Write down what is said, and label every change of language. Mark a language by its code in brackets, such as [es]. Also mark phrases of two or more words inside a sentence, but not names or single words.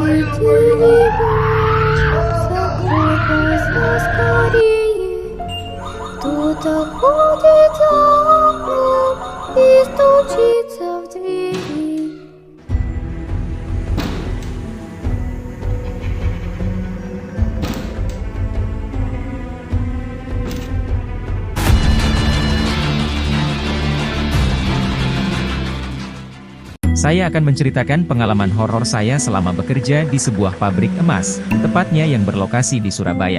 [ru] Закрой глаза скорее, кто-то ходит за окном и стучится в двери. [id] Saya akan menceritakan pengalaman horor saya selama bekerja di sebuah pabrik emas, tepatnya yang berlokasi di Surabaya.